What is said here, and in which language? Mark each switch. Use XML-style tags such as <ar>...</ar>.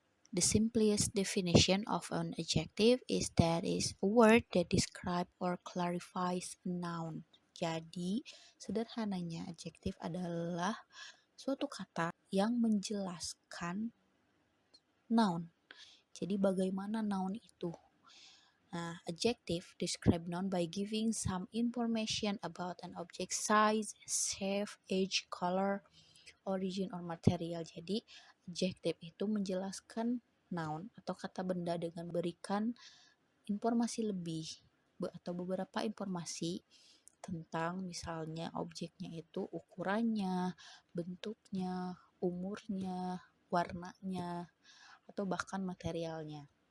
<en>The simplest definition of an adjective is that is a word that describe or clarifies a noun.</en> <id>Jadi, sederhananya adjective adalah suatu kata yang menjelaskan noun. Jadi, bagaimana noun itu?</id> <en>Nah, adjective describe noun by giving some information about an object size, shape, age, color, origin, or material.</en> <id>Jadi, adjective itu menjelaskan noun atau kata benda dengan berikan informasi lebih atau beberapa informasi tentang misalnya objeknya itu ukurannya, bentuknya, umurnya, warnanya, atau bahkan materialnya.</id>